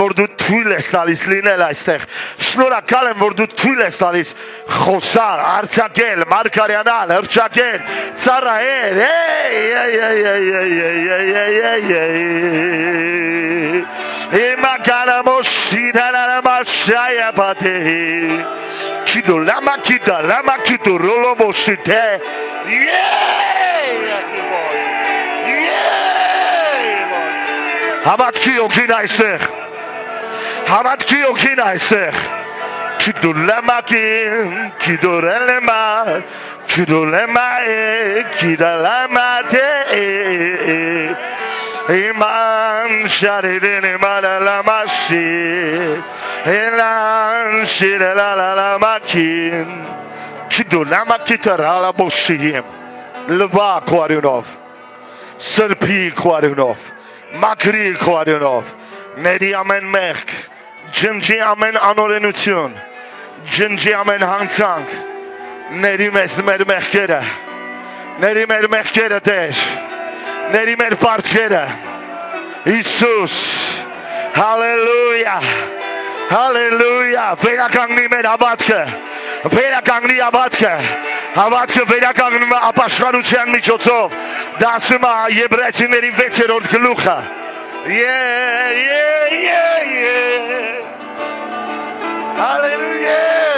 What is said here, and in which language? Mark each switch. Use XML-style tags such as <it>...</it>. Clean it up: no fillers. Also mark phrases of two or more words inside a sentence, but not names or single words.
<hy>որ դու թույլ ես տալիս լինել այստեղ, շնորհակալ եմ, որ դու թույլ ես տալիս խոսալ, արձակել, մարգարյանալ, հռչակել, ծառայել, Հիմա կանամոշիդանամաշայա պատեհի, Kido lama kido rolo moshite. Հավատքի օգին այստեղ, հավատքի օգին այստեղ, Kidulamakin, kidurelema, kidulemae, kidalamate. Iman sharidin imanalamashi, elan shirelalaamakin, kidulamakitarala boshiyim, լվա քո արյունով, սրբի քո արյունով. Մակրի քո արյունով, ների ամեն մեղք, ջնջի ամեն անօրենություն, ջնջի ամեն հանցանք, ների մեզ մեր մեղքերը, ների մեր մեղքերը Տեր, ների մեր պարտքերը, Հիսուս, հալելույա, հալելույա, վերականգնի մեր հավատքը, վերականգնի հավատքը, հավատքը վերականգնում է ապաշխարության միջոցով, դա ասում է Եբրայեցիների 6-րդ գլուխը, հալելույա,</hy>